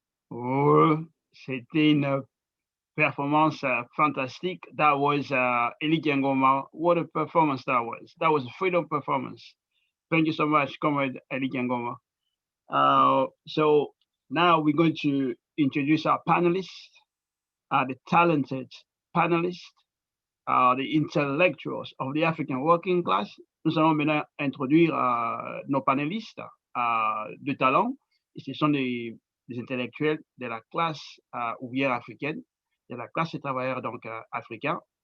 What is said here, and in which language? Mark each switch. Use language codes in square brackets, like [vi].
[fr] Oh, c'était une performance fantastic. [en] That was Eli Ngoma. What a performance that was. That was a freedom performance. Thank you so much, Comrade Eli Ngoma. So now we're going to introduce our panelists, the talented panelists, the intellectuals of the African working class. [fr] Nous allons maintenant introduire nos panélistes de talent. Et ce sont des intellectuels de la classe ouvrière africaine, de la classe des travailleurs donc africains.